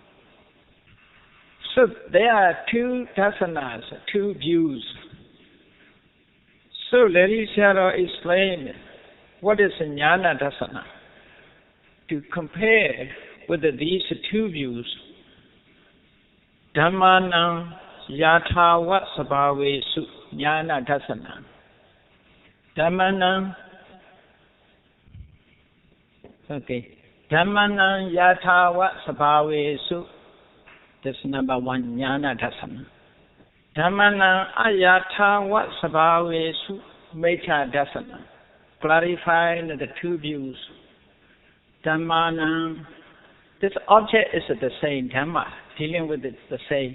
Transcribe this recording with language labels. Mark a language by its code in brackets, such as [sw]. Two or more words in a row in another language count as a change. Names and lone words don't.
[en] So there are two dasanas, two views. So let me explain What is [pi] Jnana Dasana? [en] To compare with these two views, [pi] Dhammanam Yathavat Sabhavesu Jnana Dasana. Dhammanam, okay. Dhammanam Yathavat Sabhavesu. [en] That's number one, [pi] Jnana Dasana. Dhammanam Ayathavat Sabhavesu Metta Dasana. [en] Clarifying the two views. Dhammanam, this object is the same, Dhamma, dealing with it the same.